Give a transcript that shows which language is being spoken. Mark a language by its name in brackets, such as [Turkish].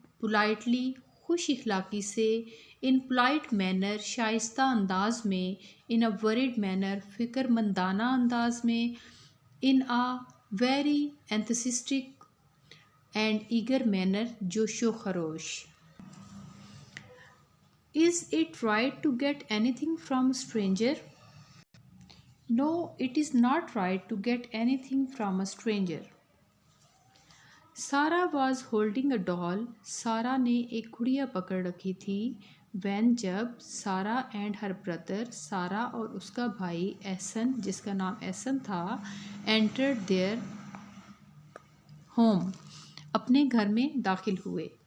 [Urdu] Politely خوش اخلاقی سے. [English] in polite manner [Urdu] شائستہ انداز میں. [English] in a worried manner [Urdu] فکر مندانہ انداز میں. [English] in a very enthusiastic and eager manner [Urdu] جوش و خروش. [English] Is it right to get anything from a stranger? No, it is not right to get anything from a stranger. Sarah was holding a doll. [Urdu] سارا نے ایک گڑیا پکڑ رکھی تھی. [English] When [Urdu] جب سارا [English] and her brother [Urdu] سارا اور اس کا بھائی احسن جس کا نام احسن تھا [English] entered their home [Urdu] اپنے گھر میں داخل ہوئے.